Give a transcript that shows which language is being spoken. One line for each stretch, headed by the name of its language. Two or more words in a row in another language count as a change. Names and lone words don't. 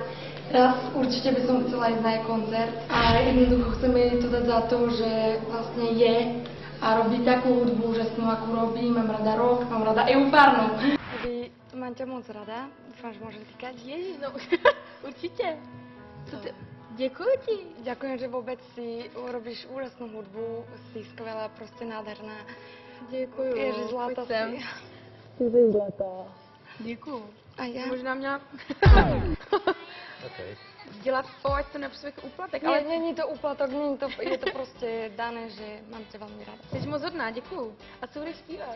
Slovak: Raz určite by som chcela ísť na jej koncert a jednoducho chceme jej to dať za to, že vlastne je a robí takú hudbu úžasnú, akú robí. Mám rada rock, mám rada Evu Farnu. Evi, mám ťa moc rada, dúfam, že môžem týkať.
Czech: Ježiš, no určite. Děkuji ti.
Slovak: Ďakujem, že vôbec si robíš úžasnú hudbu, si skvelá, proste nádherná.
Czech: Děkuju.
Slovak: Ježiš, zlatá si.
Czech: Ty zlatá. Děkuju.
Slovak: A ja?
Czech: Možná měla
English: Okay.
Czech: dělat to, ať to nepřesvěk úplatek,
Slovak: Ale ale není to úplatok, je to proste dané, že mám ťa veľmi rada.
Czech: jsi moc hodná, děkuju. A co budeš zpívat?